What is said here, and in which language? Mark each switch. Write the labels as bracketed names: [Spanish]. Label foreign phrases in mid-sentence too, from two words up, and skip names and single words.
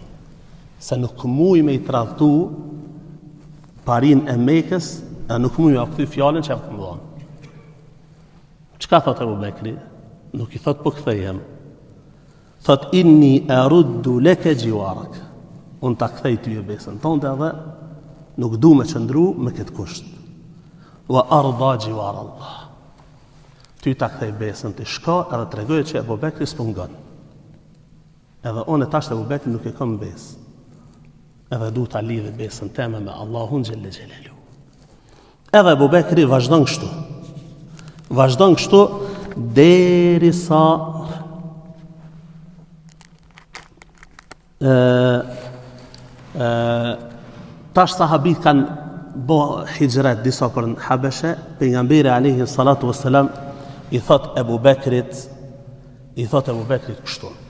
[Albanian] Se nuk muj me i tradhtu parin e Mekës, e nuk muj me kthy fjalën që e më dhonë. Çka thot Ebu Bekri? Nuk i thot po kthehem. [Arabic] Thot إني أرد لك جوارك. [Albanian] Unë ta kthej ty e besën tënde edhe nuk du me qëndru me këtë kusht. [Arabic] وأرضى جوار الله. [Albanian] Ty ta kthej besën të shka edhe të regojë që Ebu Bekri s'pungon. Edhe unë e tash Ebu Bekri nuk e kam besë. Edhe du ta lidhe besën teme me Allahun [Arabic] جل جلاله. [Albanian] Edhe Ebu Bekri vazhdon kështu derisa tash sahabit kanë bo hijret disa për në Habeshe, pejgamberi [Arabic] عليه الصلاة والسلام [Albanian] i thot Ebu Bekrit kështu.